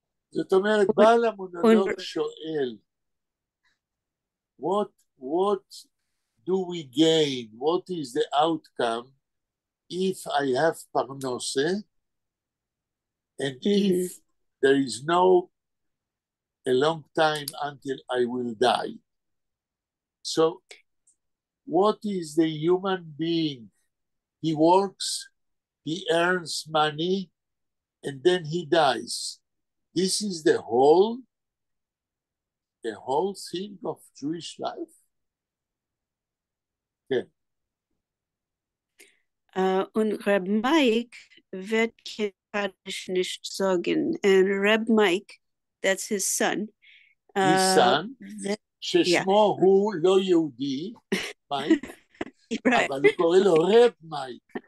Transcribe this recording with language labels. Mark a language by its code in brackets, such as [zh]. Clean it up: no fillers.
[he] זאת אומרת, בעל המונולוג שואל, [en] what do we gain? What is the outcome if I have parnose and if there is no a long time until I will die? So what is the human being? He works, he earns money, and then he dies. This is the whole thing of Jewish life. Okay. [yi] Und Reb Mike wird kein Kaddish nicht sagen. [en] And Reb Mike, that's his son. His son, [he] ששמו הוא לא יהודי, מייק, אבל הוא קורא לו רב מייק.